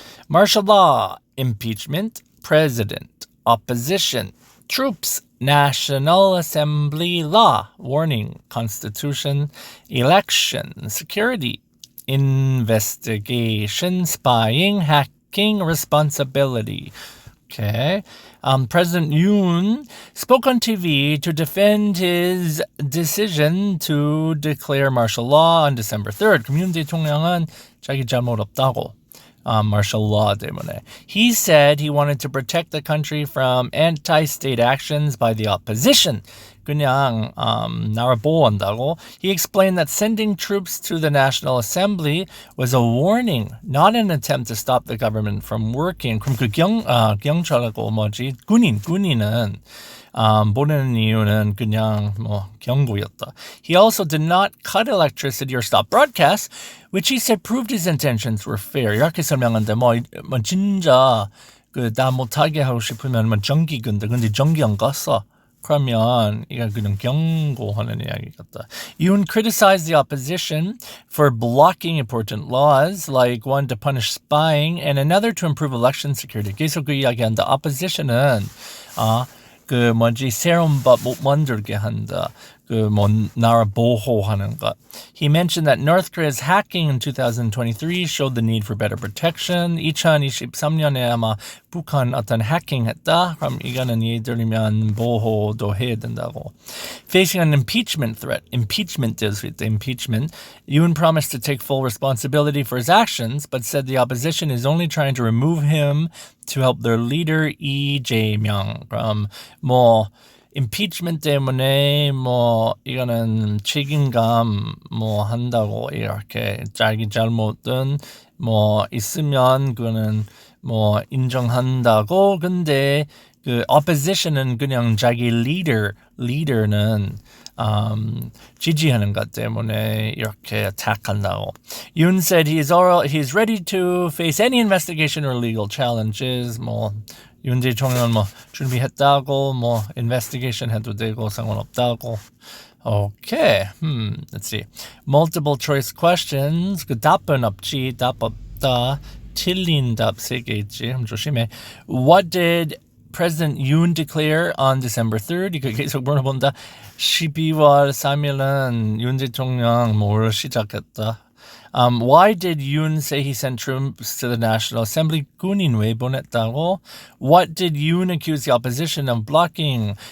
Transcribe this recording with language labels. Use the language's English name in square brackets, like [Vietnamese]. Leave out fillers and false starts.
[English] Martial law, impeachment, president, opposition, troops, National Assembly law, warning, constitution, election, security, investigation, spying, hacking, responsibility. Okay. President Yoon spoke on TV to defend his decision to declare martial law on December 3rd. [Korean] 김윤 대통령은 자기 잘못 없다고. [English] Martial law 때문에. He said he wanted to protect the country from anti-state actions by the opposition. [Korean] 그냥 나라 보호한다고. [English] He explained that sending troops to the National Assembly was a warning, not an attempt to stop the government from working. [Korean] 그럼 그 경찰하고 뭐지? 군인은 보내는 이유는 그냥 경고였다. [English] He also did not cut electricity or stop broadcasts, which he said proved his intentions were fair. [Korean] 이렇게 설명한데 진짜 나 못하게 하고 싶으면 전기 근데 전기 안 갔어. 그러면 이거 그냥 경고하는 이야기 같다. [English] Yoon criticized the opposition for blocking important laws, like one to punish spying and another to improve election security. [Korean] 계속 그 이야기한다. opposition은 새로운 법 못 만들게 한다. 나라 보호하는 것. [English] He mentioned that North Korea's hacking in 2023 showed the need for better protection. [Korean] 2023년에 아마 북한 어떤 해킹했다. 그럼 이거는 예를 들면 보호도 해야 된다고. [English] Facing an impeachment threat, impeachment, Yoon promised to take full responsibility for his actions, but said the opposition is only trying to remove him to help their leader Lee Jae-myung. [Korean] 그럼 impeachment 때문에 이거는 책임감 한다고 이렇게 자기 잘못은 있으면 그거는 인정한다고. 근데 그 opposition은 그냥 자기 leader는 지지하는 것 때문에 이렇게 attack한다고. [English] Yoon said he's ready to face any investigation or legal challenges. [Korean] 윤 대통령은 준비했다고 investigation 해도 되고 상관없다고. [English] Okay. Let's see. Multiple choice questions. [Korean] 그 답은 없지. 답 없다. 틀린 답 3개 있지. 조심해. [English] What did President Yoon declare on December 3rd? [Korean] 이거 계속 물어본다. 12월 3일은 윤 대통령 뭘 시작했다. [English] Why did Yoon say he sent troops to the National Assembly? [Korean] 군인 왜 보냈다고? [English] What did Yoon accuse the opposition of blocking?